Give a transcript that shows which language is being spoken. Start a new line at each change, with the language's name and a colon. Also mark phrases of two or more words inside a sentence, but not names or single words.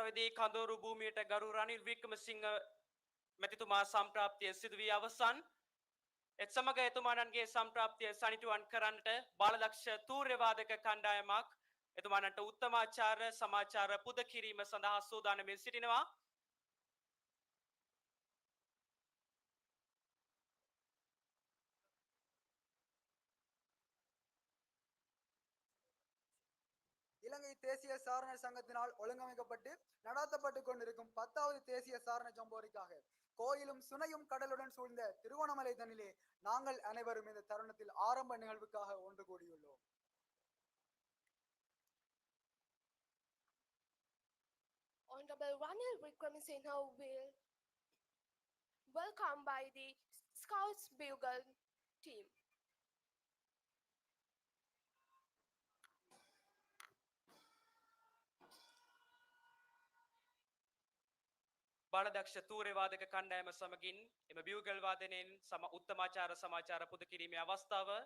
Sinhala: අවස්ථාවේදී කඳවුරු භූමියට ගරු රනිල් වික්‍රමසිංහ මැතිතුමා සම්ප්‍රාප්තිය සිදු වී අවසන්. එත් සමග එතුමාණන්ගේ සම්ප්‍රාප්තිය සනිටුවන් කරන්නට බාලදක්ෂ තූර්ය වාදක කණ්ඩායමක් එතුමාණන්ට උත්තමාචාර සමාචාර පුද කිරීම සඳහා සූදානම්ව සිටිනවා.
Tamil: இலங்கை தேசிய சாரண சங்கத்தினால் ஒழுங்கமைக்கப்பட்டு நடாத்தப்பட்டு கொண்டிருக்கும் 10வது தேசிய சாரண ஜம்போரிக்காக கோயிலும் சுனையும் கடலுடன் சூழ்ந்த திருகோணமலை தனிலே நாங்கள் அனைவரும் இந்த தருணத்தில் ஆரம்ப நிகழ்வுக்காக ஒன்று கூடியுள்ளோம்.
English: Honorable Ranil Wickremesinghe will welcome by the Scouts Bugle team.
Sinhala: බාලදක්ෂ තූර්ය වාදක කණ්ඩායම සමගින් එම බියුගල් වාදනයෙන් උත්තමාචාර සමාචාර පුද කිරීමේ අවස්ථාව